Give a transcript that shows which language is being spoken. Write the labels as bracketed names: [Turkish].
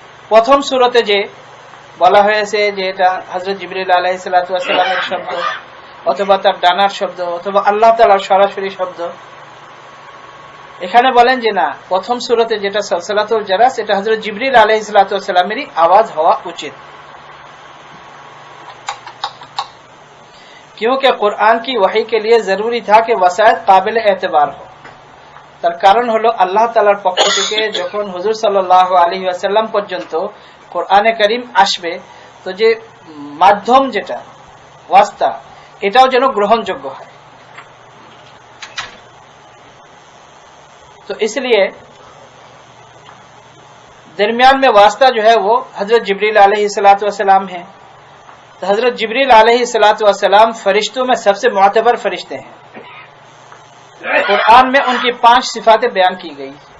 [Bangla] প্রথম সূরাতে যে বলা হয়েছে যে এটা হযরত জিবরিল আলাইহিস সালাতু ওয়াস সালামের শব্দ অথবা তার ডানার শব্দ অথবা আল্লাহ তাআলার সরাসরি শব্দ, এখানে বলেন যে না, প্রথম সূরাতে যেটা সালসালাতুল জারাস, এটা হযরত জিবরিল আলাইহিস সালাতু ওয়াস সালামেরই আওয়াজ হওয়া উচিত। [Hindi] क्योंकि कुरान की वही के लिए जरूरी था कि वसायत काबिल एतबार हो। [Bangla] তার কারণ হলো আল্লাহ তাআলার পক্ষ থেকে যখন হুজুর সাল্লাল্লাহু আলাইহি ওয়াসাল্লাম পর্যন্ত কোরআনে কারীম আসবে, তো যে মাধ্যম যেটা ওয়াস্তা, এটাও যেন গ্রহণযোগ্য হয়। [Hindi] तो इसलिए दरमियान में वास्ता जो है वो हजरत जिब्रील अलैहिस्सलातु वस्सलाम है। तो हजरत जिब्रील अलैहिस्सलातु वस्सलाम फरिश्तों में सबसे मुअतबर फरिश्ते हैं। कुरान में उनकी 5 सिफातें बयान की गई।